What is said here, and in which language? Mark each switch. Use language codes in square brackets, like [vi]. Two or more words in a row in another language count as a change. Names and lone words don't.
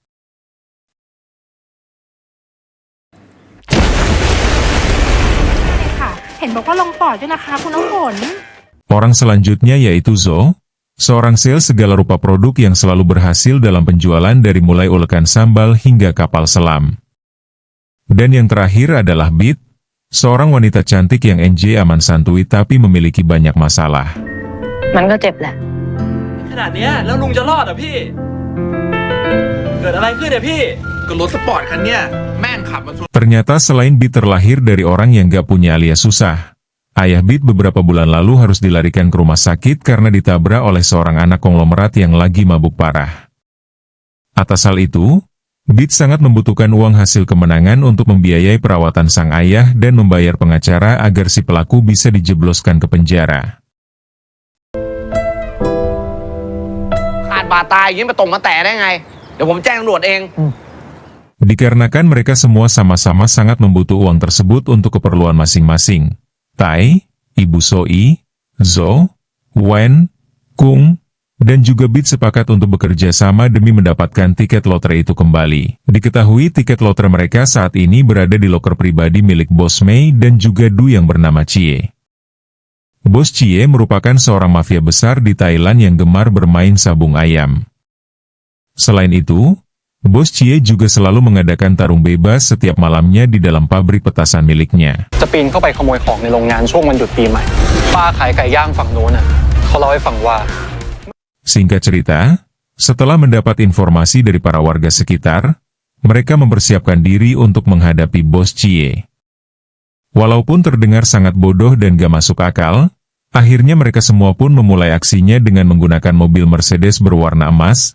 [id] Orang selanjutnya yaitu Zo, seorang sales segala rupa produk yang selalu berhasil dalam penjualan dari mulai ulekan sambal hingga kapal selam. Dan yang terakhir adalah Bit, seorang wanita cantik yang NJ aman santuy tapi memiliki banyak masalah. [th] มันก็เจ็บแหละ ขนาดเนี้ยแล้วลุงจะรอดเหรอพี่ เกิดอะไรขึ้นเนี่ยพี่ ก็รถสปอร์ตคันเนี้ยแม่งขับมาชน [id] Ternyata selain Bit terlahir dari orang yang gak punya alias susah, Ayah Beat beberapa bulan lalu harus dilarikan ke rumah sakit karena ditabrak oleh seorang anak konglomerat yang lagi mabuk parah. Atas hal itu, Beat sangat membutuhkan uang hasil kemenangan untuk membiayai perawatan sang ayah dan membayar pengacara agar si pelaku bisa dijebloskan ke penjara. [th] ขาดบาดตายอย่างนี้มาตรงมาแตะได้ไง เดี๋ยวผมแจ้งตำรวจเอง [id] Dikarenakan mereka semua sama-sama sangat membutuhkan uang tersebut untuk keperluan masing-masing. Tai, Ibu Soi, Zo, Wen, Kung, dan juga Beat sepakat untuk bekerja sama demi mendapatkan tiket lotre itu kembali. Diketahui tiket lotre mereka saat ini berada di loker pribadi milik Bos Mei dan juga Du yang bernama Chie. Bos Chie merupakan seorang mafia besar di Thailand yang gemar bermain sabung ayam. Selain itu, Bos Chie juga selalu mengadakan tarung bebas setiap malamnya di dalam pabrik petasan miliknya. [th] จะปีนเข้าไปขโมยของในโรงงานช่วงวันหยุดปีใหม่ป้าขายไก่ย่างฝั่งโน้นน่ะเขาเล่าให้ฟังว่า [id] Singkat cerita, setelah mendapat informasi dari para warga sekitar, mereka mempersiapkan diri untuk menghadapi Bos Chie. Walaupun terdengar sangat bodoh dan gak masuk akal, akhirnya mereka semua pun memulai aksinya dengan menggunakan mobil Mercedes berwarna emas.